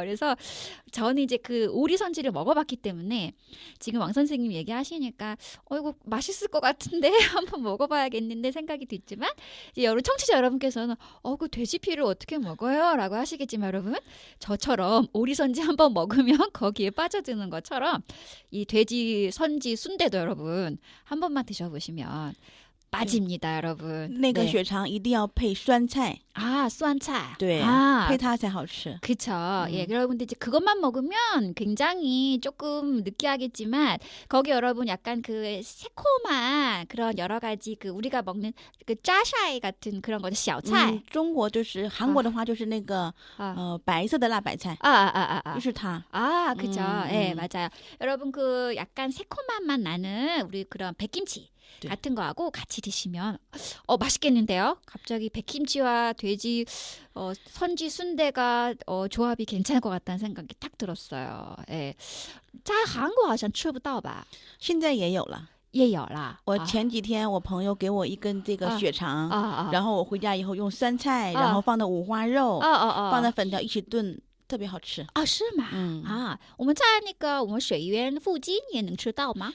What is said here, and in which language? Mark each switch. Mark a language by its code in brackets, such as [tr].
[ko] 그래서 저는 이제 그 오리 선지를 먹어봤기 때문에 지금 왕 선생님 얘기하시니까 이거 맛있을 것 같은데 한번 먹어봐야겠는데 생각이 들지만 이제 청취자 여러분께서는 그 돼지 피를 어떻게 먹어요? 라고 하시겠지만 여러분 저처럼 오리 선지 한번 먹으면 거기에 빠져드는 것처럼 이 돼지 선지 순대도 여러분 한 번만 드셔보시면 빠집니다, 여러분. [zh] 那个血肠一定要配酸菜 아, 酸菜. 对, 配它才好吃. [ko] 그쵸. 예, 여러분들 이제 그것만 먹으면 굉장히 조금 느끼하겠지만 거기 여러분 약간 그 새콤한 그런 여러 가지 그 우리가 먹는 그 짜샤이 같은 그런 거죠, 小菜. [zh] 中国就是韩国的话就是那个白色的辣白菜. 就是它. [ko] 아, 그죠. 예, 맞아요. 여러분 그 약간 새콤한 맛 나는 우리 그런 백김치 네. 같은 거하고 같이 드시면 맛있겠는데요. 갑자기 백김치와 돼지 선지 순대가 조합이 괜찮을 것 같다는 생각이 딱 들었어요. [zh] 예. 在韩国好像吃不到吧？现在也有了。也有啦。我前几天我朋友给我一根这个血肠，然后我回家以后用酸菜，然后放的五花肉，放的粉条一起炖。特别好吃啊，是吗？我们在那个我们水源附近也能吃到吗？